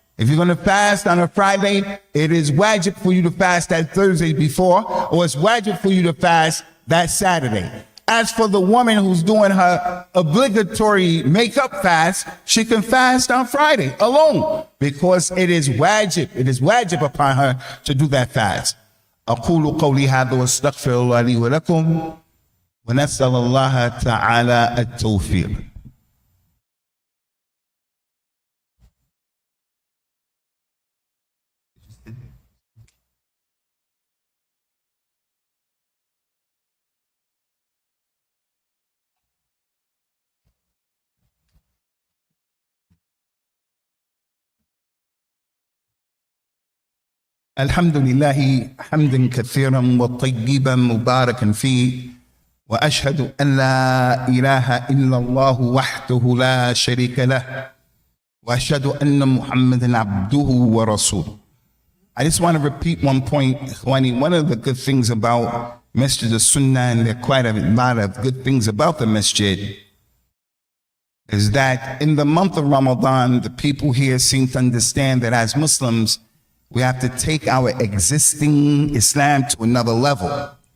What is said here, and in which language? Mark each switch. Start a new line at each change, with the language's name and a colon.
English: If you're going to fast on a Friday, it is wajib for you to fast that Thursday before, or it's wajib for you to fast that Saturday. As for the woman who's doing her obligatory makeup fast, she can fast on Friday alone, because it is wajib. It is wajib upon her to do that fast.
Arabic: أقول قولي هذا واستغفر الله لي ولكم ونسأل الله تعالى التوفيق. الحمد لله حمدا كثيرا وطيبا مباركا فيه، وأشهد أن لا إله إلا الله وحده لا شريك له، وأشهد أن محمدا عبده ورسوله.
English: I just want to repeat one point, Ikhwani. One of the good things about Masjid As-Sunnah, and there are quite a lot of good things about the Masjid, is that in the month of Ramadan, the people here seem to understand that as Muslims, we have to take our existing Islam to another level.